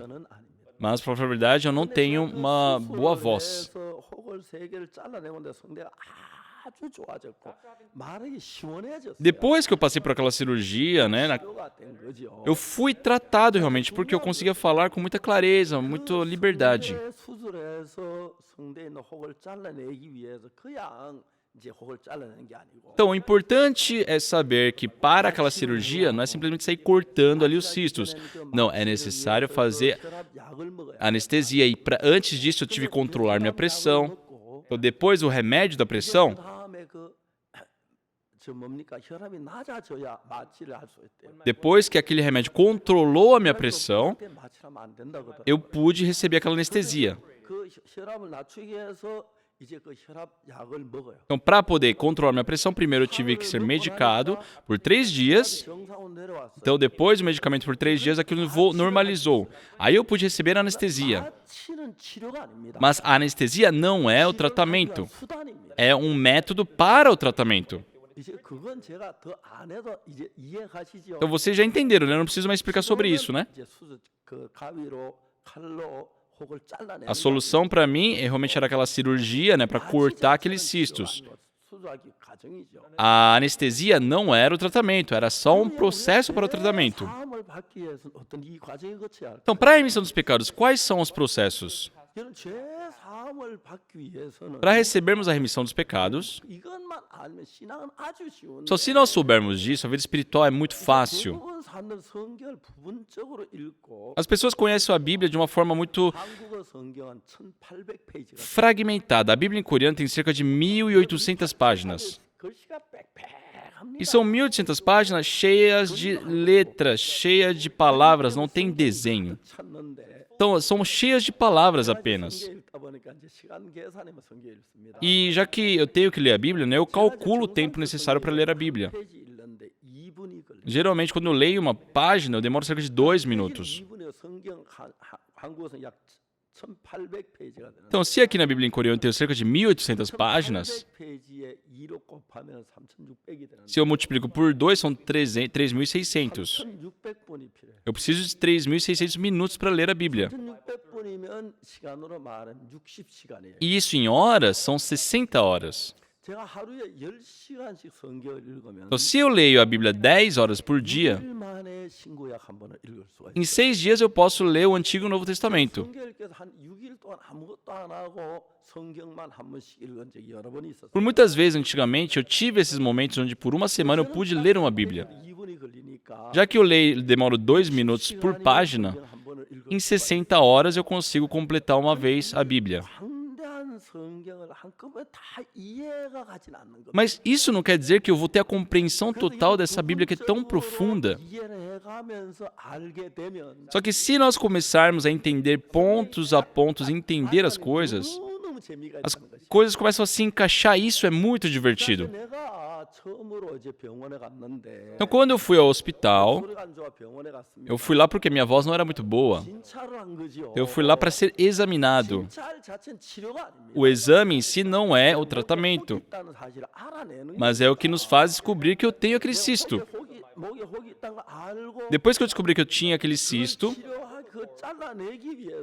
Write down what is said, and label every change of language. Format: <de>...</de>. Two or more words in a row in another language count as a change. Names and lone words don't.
<ko>저는 아닙니다.</ko> <pt>Mas, pra falar a verdade, eu não tenho uma boa voz.</pt> <ko>그래서 혹을 세 개를 잘라내는데 성대가 아주 좋아졌고 말하기 시원해졌어요.</ko> <pt>Depois que eu passei por aquela cirurgia, né,</pt> <ko>치료가 된 거죠.</ko> <pt>eu fui tratado realmente porque eu conseguia falar com muita clareza, muita liberdade.</pt> <ko>성대 수술해서 성대에 있는 혹을 잘라내기 위해서 그냥 이제 혹을 잘라내는 게 아니고</ko> <pt>Então, o importante é saber que para aquela cirurgia não é simplesmente sair cortando ali os cistos. Não, é necessário fazer</pt> <ko>혈압 약을 먹어야</ko> <pt>anestesia. E antes disso, eu tive que controlar minha pressão. Então, depois, o remédio da pressão,</pt> <ko>그다음에 저 뭡니까 혈압이 낮아져야 마취를 할 수 있대요.</ko> <pt>depois que aquele remédio controlou a minha pressão,</pt> <ko>그때 마취하면 안 된다거든.</ko> <pt>eu pude receber aquela anestesia.</pt> <ko>그 혈압을 낮추기 위해서 이제 그 혈압 약을 먹어요.</ko> <pt>Então, para poder controlar minha pressão, primeiro eu tive que ser medicado por 3 dias.</pt> <ko>정상으로 내려왔어요.</ko> <pt>Então, depois do medicamento por 3 dias, aquilo normalizou. Aí eu pude receber a anestesia.</pt> <ko>마취는 치료가 아닙니다.</ko> <pt>Mas a anestesia não é o tratamento.</pt> <ko>수단입니다.</ko> <pt>É um método para o tratamento.</pt> <ko>이제 그건 제가 더 안 해도 이제 이해하시죠.</ko> <pt>Então, vocês já entenderam, né? Eu não preciso mais explicar sobre isso, né?</pt> <ko>이제 수술 그 가위로 칼로 혹을 잘라내는</ko> <pt>A solução para mim realmente era aquela cirurgia, né? Para cortar aqueles cistos.</pt> <ko>수술하기 과정이죠.</ko> <pt>A anestesia não era o tratamento, era só um processo para o tratamento.</pt> <ko>사함을 받기 위해서는 어떤 이 과정을 거쳐야 할</ko> <pt>Então, para a remissão dos pecados, quais são os processos?</pt> <ko>이런 죄 사함을 받기 위해서는</ko> <pt>Para recebermos a remissão dos pecados,</pt> <ko>이것만 알면 신앙은 아주 쉬운데</ko> <pt>só se nós soubermos disso, a vida espiritual é muito fácil.</pt> <ko>대부분 사람들 성경을 부분적으로 읽고</ko> <pt>As pessoas conhecem a Bíblia de uma forma muito</pt> <ko>한국어 성경은 1800페이지가</ko> <pt>fragmentada. A Bíblia em coreano tem cerca de 1.800 páginas.</pt> <ko>글씨가 빽빽합니다.</ko> <pt>E são 1.800 páginas cheias de letras, cheias de palavras, não tem desenho.</pt> <ko>찾는데</ko> <pt>Então, são cheias de palavras apenas.</pt> <ko>성경 읽다 보니까 이제 시간 계산하면 성경 읽습니다.</ko> <pt>E já que eu tenho que ler a Bíblia, né, eu calculo o tempo necessário para ler a Bíblia.</pt> <ko>페이지 읽는데 2분이 걸려요.</ko> <pt>Geralmente, quando eu leio uma página, eu demoro cerca de 2 minutos.</pt> <ko>2분이요. 성경 한국어는 약 1800페이지가 되는</ko> <pt>Então, se aqui na Bíblia em coreano eu tenho cerca de 1.800 páginas,</pt> <ko>800페이지에 2로 곱하면 3,600이 되는데</ko> <pt>Se eu multiplico por 2, são 3.600.</pt> <ko>3,600분이 필요해.</ko> <pt>Eu preciso de 3.600 minutos para ler a Bíblia.</pt> <ko>3,600분이면 시간으로 말하면 60시간이에요.</ko> <pt>E isso em horas são 60 horas.</pt> <ko>제가 하루에 10시간씩 성경을 읽으면</ko> <pt>Então, se eu leio a Bíblia 10 horas por dia,</pt> <ko>6일 만에 신구약 한 번을 읽을 수가</ko> <pt>em</pt> <ko>있어요.</ko> <pt>6 dias eu posso ler o Antigo e o Novo Testamento.</pt> <ko>성경 읽기에서 한 6일 동안 아무것도 안 하고 성경만 한 번씩 읽은 적이 여러 번 있었어요.</ko> <pt>Por muitas vezes, antigamente, eu tive esses momentos onde por uma semana eu pude ler uma Bíblia.</pt> <ko>2분이 걸리니까</ko> <pt>Já que eu demoro 2 minutos por página,</pt> <ko>한 번을 읽을</ko> <pt>em 60 horas eu consigo completar uma vez a Bíblia.</pt> <ko>방대한 성경을 한꺼번에 다 이해가 가진 않는 겁니다.</ko> <pt>Mas isso não quer dizer que eu vou ter a compreensão total dessa Bíblia que é tão profunda.</pt> <ko>이해를 해가면서 알게 되면</ko> <pt>Só que se nós começarmos a entender pontos a pontos, entender as coisas,</pt> <ko>너무 재미가</ko> <pt>as</pt> <ko>있는 것이.</ko> <pt>coisas começam a se encaixar. Isso é muito divertido.</pt> <ko>내가 처음으로 이제 병원에 갔는데</ko> <pt>Então, quando eu fui ao hospital,</pt> <ko>소리가 안 좋아 병원에 갔습니다.</ko> <pt>eu fui lá porque minha voz não era muito boa.</pt> <ko>진찰을 한 거지요.</ko> <pt>Eu fui lá para ser examinado.</pt> <ko>진찰 자체는 치료가 아닙니다.</ko> <pt>O exame em si não é o tratamento,</pt> <ko>있다는 사실을 알아내는</ko> <pt>mas é o que nos faz descobrir que eu tenho aquele cisto.</pt> <ko>목에 혹이 있다는 걸 알고</ko> <pt>Depois que eu descobri que eu tinha aquele cisto,</pt> <ko>치료하 그 잘라내기 위해서</ko>